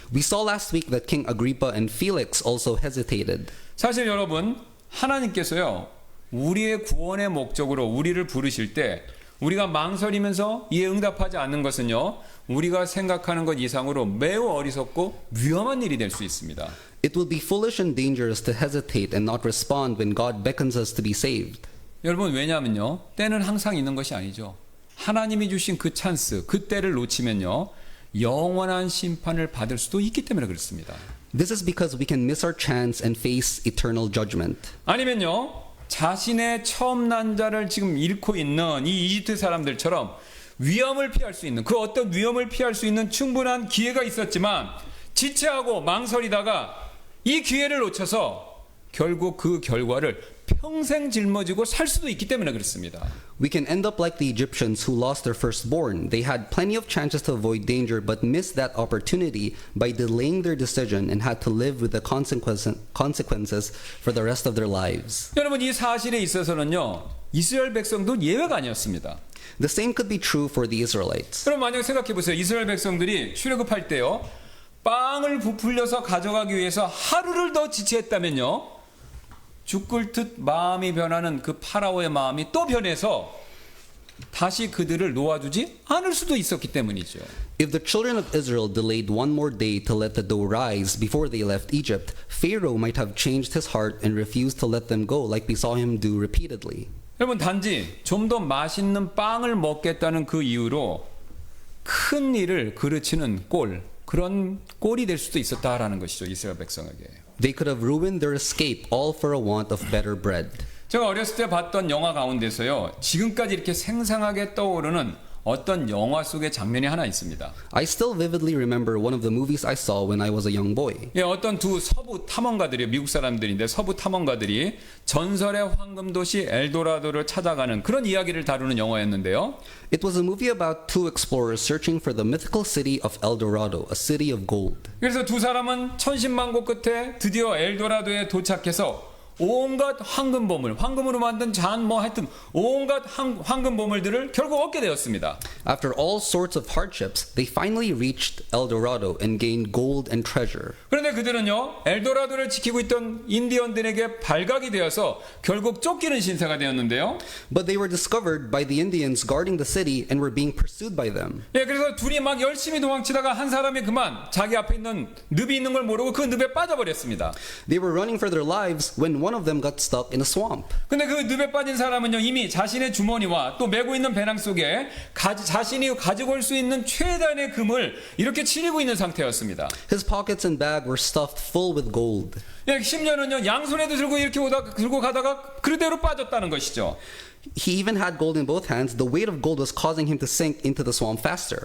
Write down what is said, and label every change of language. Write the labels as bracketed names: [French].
[English] We saw last week that King Agrippa and Felix also hesitated. [Korean] 사실 여러분, 하나님께서요, 우리의 구원의 목적으로 우리를 부르실 때 우리가 망설이면서 이에 응답하지 않는 것은요, 우리가 생각하는 것 이상으로 매우 어리석고 위험한 일이 될 수 있습니다. [English] It would be foolish and dangerous to hesitate and not respond when God beckons us to be saved. [Korean] 여러분, 왜냐하면요, 때는 항상 있는 것이 아니죠. 하나님이 주신 그 찬스, 그 때를 놓치면요, 영원한 심판을 받을 수도 있기 때문에 그렇습니다. [English] This is because we can miss our chance and face eternal judgment. [Korean] 아니면요, 자신의 처음 난 자를 지금 잃고 있는 이 이집트 사람들처럼 위험을 피할 수 있는, 그 어떤 위험을 피할 수 있는 충분한 기회가 있었지만 지체하고 망설이다가 이 기회를 놓쳐서 결국 그 결과를 평생 짊어지고 살 수도 있기 때문에 그렇습니다. [English] We can end up like the Egyptians who lost their firstborn. They had plenty of chances to avoid danger but missed that opportunity by delaying their decision and had to live with the consequences for the rest of their lives. [Korean] 여러분, 이 사실에 있어서는요, 이스라엘 백성도 예외가 아니었습니다. [English] The same could be true for the Israelites. [Korean] 그럼 만약 생각해 보세요. 이스라엘 백성들이 출애굽할 때요, 빵을 부풀려서 가져가기 위해서 하루를 더 지체했다면요, 죽을 듯 마음이 변하는 그 파라오의 마음이 또 변해서 다시 그들을 놓아주지 않을 수도 있었기 때문이죠. [English] If the children of Israel delayed one more day to let the dough rise before they left Egypt, Pharaoh might have changed his heart and refused to let them go like we saw him do repeatedly. [Korean] 여러분, 단지 좀 더 맛있는 빵을 먹겠다는 그 이유로 큰 일을 그르치는 그런 꼴이 될 수도 있었다라는 것이죠, 이스라엘 백성에게. [English] They could have ruined their escape all for a want of better bread. [Korean] 제가 어렸을 때 봤던 영화 가운데서요, 지금까지 이렇게 생생하게 떠오르는 어떤 영화 속의 장면이 하나 있습니다. [English] I still vividly remember one of the movies I saw when I was a young boy. [Korean] 예, 어떤 두 서부 탐험가들이, 미국 사람들인데 서부 탐험가들이 전설의 황금 도시 엘도라도를 찾아가는 그런 이야기를 다루는 영화였는데요. [English] It was a movie about two explorers searching for the mythical city of El Dorado, a city of gold. [Korean] 그래서 두 사람은 천신만고 끝에 드디어 엘도라도에 도착해서 온갖 황금 보물, 황금으로 만든 하여튼 온갖 황금 보물들을 결국 얻게 되었습니다. [English] After all sorts of hardships, they finally reached El Dorado and gained gold and treasure. [Korean] 그런데 그들은요, 엘도라도를 지키고 있던 인디언들에게 발각이 되어서 결국 쫓기는 신세가 되었는데요. [English] But they were discovered by the Indians guarding the city and were being pursued by them. [Korean] 예, 그래서 둘이 막 열심히 도망치다가 한 사람이 그만 자기 앞에 있는 늪이 있는 걸 모르고 그 늪에 빠져버렸습니다. [English] They were running for their lives when one of them got stuck in a swamp. [Korean] 근데 그 늪에 빠진 사람은요, 이미 자신의 주머니와 또 메고 있는 배낭 속에 자신이 가지고 올 수 있는 최단의 금을 이렇게 치리고 있는 상태였습니다. [English] His pockets and bag were stuffed full with gold. [Korean] 예, 심지어는요, 양손에도 들고 이렇게 들고 가다가 그대로 빠졌다는 것이죠. [English] He even had gold in both hands. The weight of gold was causing him to sink into the swamp faster.